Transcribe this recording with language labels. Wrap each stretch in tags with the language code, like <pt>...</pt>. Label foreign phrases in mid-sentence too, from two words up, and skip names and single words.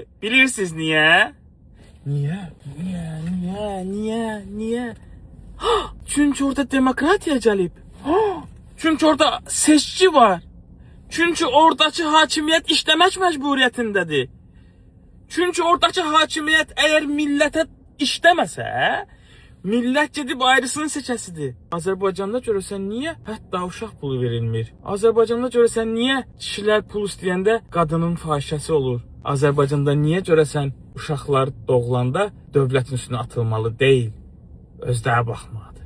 <tr>Bilirsiniz niye? Niye?</tr> <az>Çünkü orada demokratiya gəlib. Çünkü orada seçici var. Çünkü oradaki hakimiyyət işləmək məcburiyyətindədir. Çünkü oradaki hakimiyyət eğer millete işləməsə, millət gedib ayrısını seçəsidir. Azərbaycanda görürsən niyə hətta uşaq pulu verilmir? Azərbaycanda görürsən niyə kişilər pul istəyəndə qadının fahişəsi olur? Azərbaycanda niyə görürsən uşaqlar doğulanda dövlətin üstünə atılmalı deyil, özləri baxmalıdır?</az>